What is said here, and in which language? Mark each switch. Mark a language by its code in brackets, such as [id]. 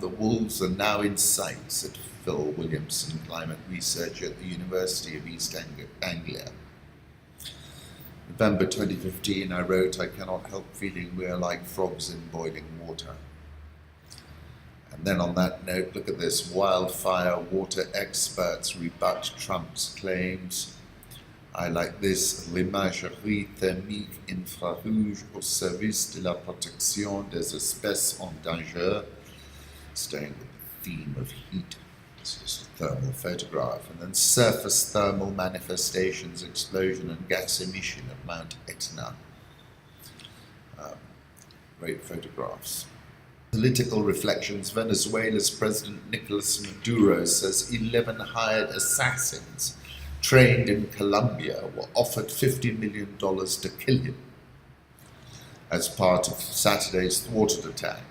[en] The wolves are now in sight, said Phil Williamson, climate researcher at the University of East Anglia. November 2015, I wrote, I cannot help feeling we are like frogs in boiling water. And then on that note, look at this. Wildfire water experts rebut Trump's claims. I like this. [fr] L'imagerie thermique infrarouge au service de la protection des espèces en danger. [en] Staying with the theme of heat. This is a thermal photograph. And then surface thermal manifestations, explosion and gas emission at Mount Etna. Great photographs. Political reflections. Venezuela's President Nicolas Maduro says 11 hired assassins trained in Colombia were offered $50 million to kill him as part of Saturday's thwarted attack.